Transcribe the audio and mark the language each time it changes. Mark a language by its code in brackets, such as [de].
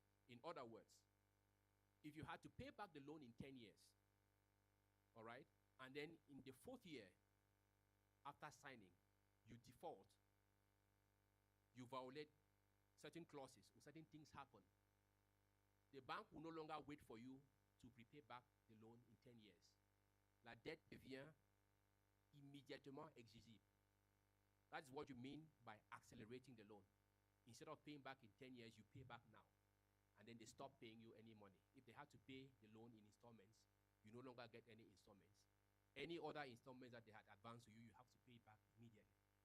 [en] In other words, if you had to pay back the loan in 10 years, all right, and then in the 4th year, after signing, you default, you violate certain clauses or certain things happen, the bank will no longer wait for you to repay back the loan in 10 years. [fr] la dette devient immédiatement exigible. [en] That's what you mean by accelerating the loan. Instead of paying back in 10 years, you pay back now. And then they stop paying you any money. If they had to pay the loan in installments, you no longer get any installments. Any other installments that they had advanced to you, you have to pay back immediately.